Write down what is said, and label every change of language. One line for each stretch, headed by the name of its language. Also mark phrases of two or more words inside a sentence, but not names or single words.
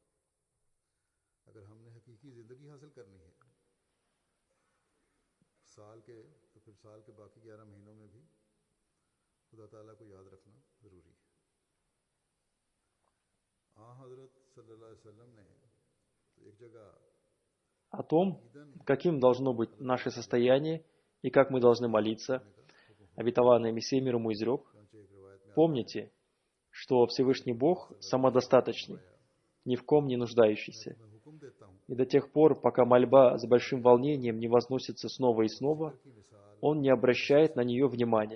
Urdu: اگر ہم نے حقیقی زندگی حاصل کرنی ہے سال کے تو پھر سال کے باقی 11 مہینوں میں بھی خدا تعالیٰ کو یاد رکھنا ضروری ہے. हज़रत
Arabic: صلى الله عليه وسلم
Urdu: نے تو ایک جگہ
Russian: О том, каким должно быть наше состояние и как мы должны молиться, обетованный Мессия мир ему изрек. Помните, что Всевышний Бог самодостаточный, ни в ком не нуждающийся. И до тех пор, пока мольба с большим волнением не возносится снова и снова, Он не обращает на нее внимания.